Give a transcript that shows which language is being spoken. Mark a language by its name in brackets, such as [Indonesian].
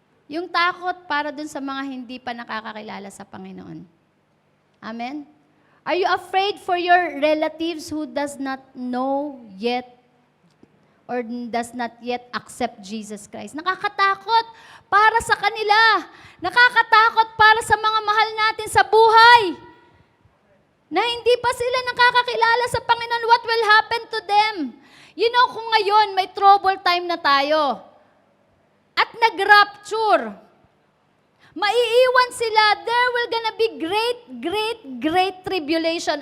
[Filipino] Yung takot para dun sa mga hindi pa nakakakilala sa Panginoon. Amen? [English] Are you afraid for your relatives who does not know yet or does not yet accept Jesus Christ? [Filipino] Nakakatakot para sa kanila. Nakakatakot para sa mga mahal natin sa buhay. Na hindi pa sila nakakakilala sa Panginoon, [English] what will happen to them? You know, [Filipino] kung ngayon may trouble time na tayo at nag-rapture, maiiwan sila, [English] there will gonna be great tribulation.